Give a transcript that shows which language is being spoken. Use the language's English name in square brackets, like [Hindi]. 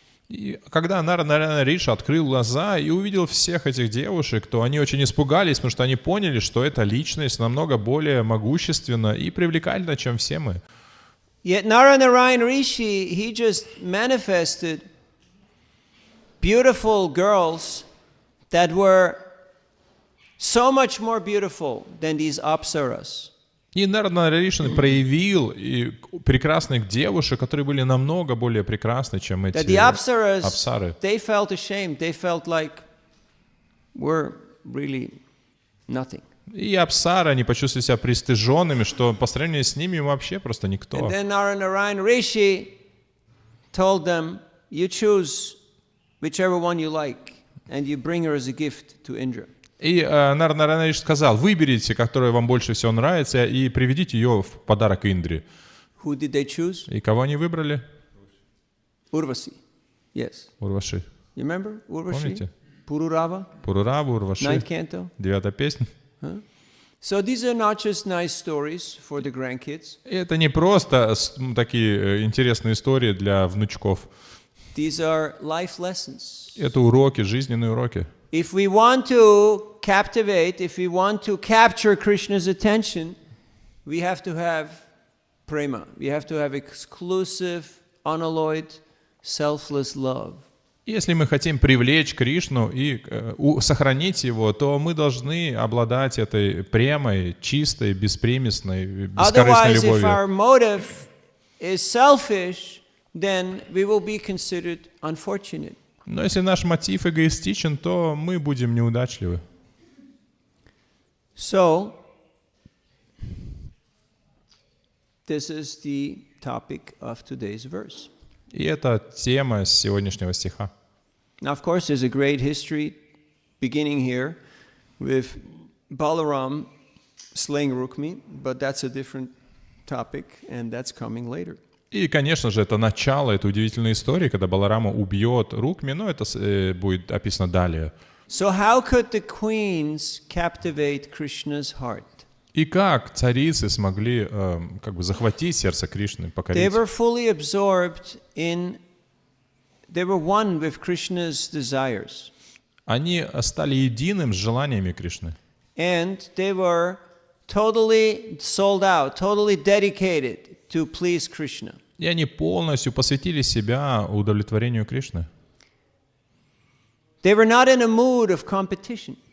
[Russian] И когда Нарана Риша открыл глаза и увидел всех этих девушек, то они очень испугались, потому что они поняли, что эта личность намного более могущественна и привлекательна, чем все мы. [English] Yet Narayana Rishi, he just manifested beautiful girls that were so much more beautiful than these apsaras. [Russian] И Нарана Ришин проявил прекрасных девушек, которые были намного более прекрасны, чем эти [English] That the apsaras, [Russian] апсары. [English] they felt ashamed. They felt like we're really nothing. [Russian] И апсары, они почувствовали себя пристыженными, что по сравнению с ними вообще просто никто. [English] And then Narayana Rishi told them, you choose whichever one you like, and you bring her as a gift to Indra. [Russian] И Нарана Риши сказал, выберите, которая вам больше всего нравится, и приведите ее в подарок Индре. [English] Who did they choose? [Russian] И кого они выбрали? [English] Urvasi. Yes. [Russian] Урваши. [English] You remember Urvashi? [Russian] Помните? [English] Pururava? [Russian] Пурураву, Урваши. [English] Ninth canto? [Russian] 9-я песня. [English] So these are not just nice stories for the grandkids. [Russian] И это не просто такие интересные истории для внучков. [English] These are life lessons. [Russian] Это уроки, жизненные уроки. [English] If we want to captivate, if we want to capture Krishna's attention, we have to have prema. We have to have exclusive, unalloyed, selfless love. [Russian] Если мы хотим привлечь Кришну и сохранить его, то мы должны обладать этой премой, чистой, беспримесной, бескорыстной [English] Otherwise, if [Russian] любовью. [English] our motive is selfish, then we will be considered unfortunate. [Russian] Но если наш мотив эгоистичен, то мы будем неудачливы. [English] So, this is the topic of today's verse. [Russian] И это тема сегодняшнего стиха. [English] Now, of course, there's a great history beginning here with Balaram slaying Rukmi, but that's a different topic, and that's coming later. [Russian] И, конечно же, это начало этой удивительной истории, когда Баларама убьет Рукми, но это будет описано далее. [English] So how could the queens captivate Krishna's heart? [Russian] И как царицы смогли захватить сердце Кришны, покорить? [English] They were fully absorbed in, they were one with Krishna's desires. [Russian] Они стали единым с желаниями Кришны. [English] And they were totally sold out, totally dedicated to please Krishna. [Russian] И они полностью посвятили себя удовлетворению Кришны. [English] They were not in a mood of competition.